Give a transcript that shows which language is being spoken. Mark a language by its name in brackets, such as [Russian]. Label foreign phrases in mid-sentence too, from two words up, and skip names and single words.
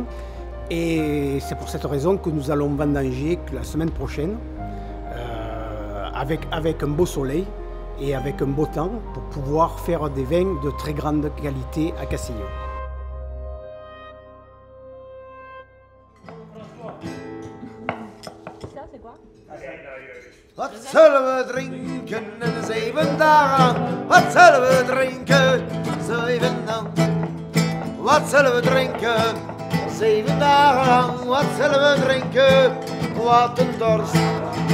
[French] Et c'est pour cette raison que nous allons vendanger la semaine prochaine avec un beau soleil et avec un beau temps pour pouvoir faire des vins de très grande qualité à Castigno. Ça, c'est quoi? [Dutch] Wat zullen we drinken in 7 dagen? Wat zullen we drinken 7 dagen? Wat zullen we drinken 7 dagen lang? Wat zullen we drinken? Wat een dorst.